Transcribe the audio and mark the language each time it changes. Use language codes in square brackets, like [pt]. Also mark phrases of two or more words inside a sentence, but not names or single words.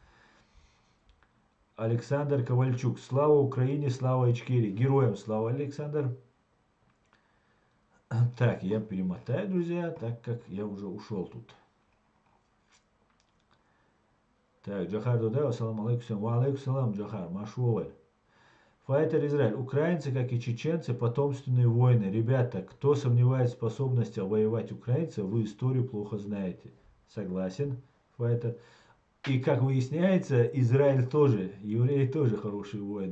[ru] Александр Ковальчук. Слава Украине, слава Ичкерии. Героям слава, Александр. Так, я перемотаю, друзья, так как я уже ушел тут. Так, Джахар Дудаев, [ar] السلام عليكم. وعليكم سلام, [ru] Джахар, Машуоваль. Файтер Израиль. Украинцы, как и чеченцы, потомственные воины. Ребята, кто сомневается в способности воевать украинцев, вы историю плохо знаете. Согласен, Файтер. И как выясняется, Израиль тоже, евреи тоже хорошие воины.